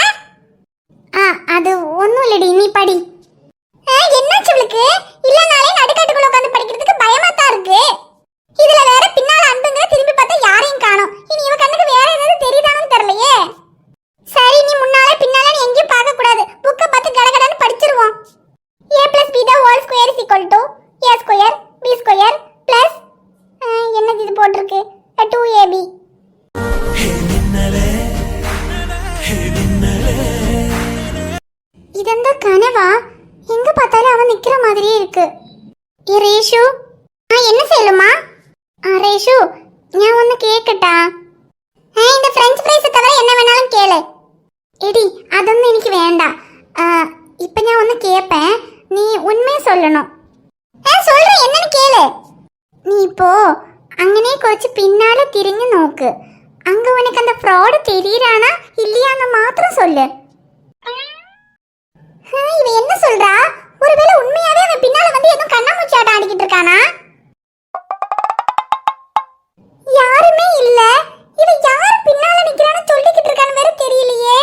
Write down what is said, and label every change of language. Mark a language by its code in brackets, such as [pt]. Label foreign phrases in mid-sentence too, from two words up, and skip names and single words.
[ta] அது ஒண்ணும் இல்லடி, நீ படி. என்னாச்சு உங்களுக்கு? இல்லனாலே நடுக்காட்டுக்குள்ள உட்கார்ந்து படிக்கிறதுக்கு பயமா தான் இருக்கு. இதுல வேற பின்னால அன்புங்கற திரும்பி பார்த்தா யாரையும் காணோம். இனி இவ கண்ணுக்கு வேற ஏதாவது தெரியுதான்னு தெரியலையே. சரி, நீ முன்னால பின்னால எங்கேயும் பார்க்க கூடாது. புக்க பார்த்து கடகடன்னு படிச்சிருவோம். [en] a plus b the whole square is equal to a square b square plus [ta] என்னது இது போட்டுருக்கு [en] 2ab. [ta] இதெந்த கனவா? எங்க பார்த்தாலும் அவன் நிக்கிற மாதிரியே இருக்கு. ரேஷு, என்ன செய்யலுமா? ரேஷு, நான் ஒன்னு கேக்கட்டா? இந்த பிரெஞ்ச் ஃப்ரைஸ் தவிர என்ன வேணாலும் கேளு. [ml] எடி அതൊന്നും എനിക്ക് വേണ്ട. [ta] இப்போ நான் ஒன்னு கேட்பேன், நீ உண்மையை சொல்லணும். சொல்றேன், என்னன்னு கேளு. நீ இப்போ [ml] അങ്ങനെ കുറച്ച് പിന്നാലെ തിരിഞ്ഞു നോക്ക്. [ta] அங்க உனக்கு அந்த ஃப்ராட் தெரியறானா இல்லையான்னு மாத்திரம் சொல்லு. இவ என்ன சொல்றா? ஒருவேளை உண்மையாவே அவன் பின்னால வந்து ஏதோ கண்ணாமூச்சி ஆட்டம் ஆடிக்கிட்டு இருக்கானா? யாருமே இல்ல. இவ யார் பின்னால நிக்கிறான்னு சொல்லிக்கிட்டு இருக்கான்னு வேற தெரியலையே.